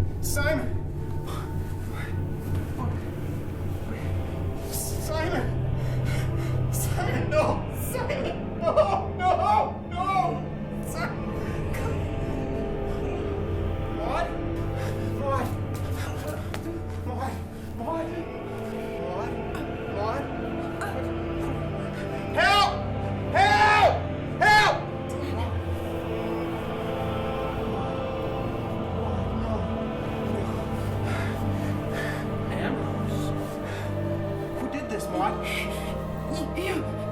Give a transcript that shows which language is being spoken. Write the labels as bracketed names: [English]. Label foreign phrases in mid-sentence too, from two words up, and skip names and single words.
[English] Simon! Simon! Simon, no! Simon! No! No! No! Simon! Maud? Maud? Maud? Maud? Maud? Maud? Help! Help! Help! Ambrose? Who did this, Maud? You.